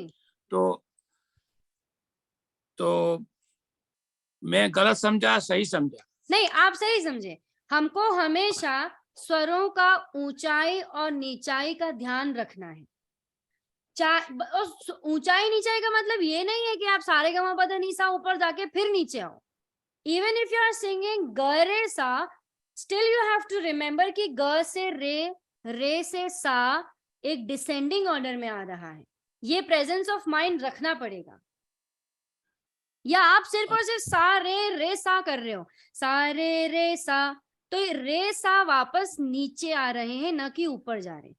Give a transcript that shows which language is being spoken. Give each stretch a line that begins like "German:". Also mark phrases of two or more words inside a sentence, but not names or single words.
Hindi: तो मैं गलत समझा, सही समझा? नहीं, आप सही समझे। हमको हमेशा स्वरों का ऊंचाई और नीचाई का ध्यान रखना है। ऊंचाई नीचाई का मतलब ये नहीं है कि आप सारे गा मा पा धा नी सा ऊपर जाके फिर नीचे आओ।
English: Even if you are singing
Hindi: ग रे सा,
English: Still you have to remember
Hindi: कि ग से रे से सा एक
English: descending order
Hindi: में आ रहा है। ये
English: presence of mind
Hindi: रखना पड़ेगा। या आप सिर्फ और सिर्फ सा रे सा कर रहे हो, सा रे सा, तो रे सा वापस नीचे आ रहे हैं, न कि ऊपर जा रहे हैं।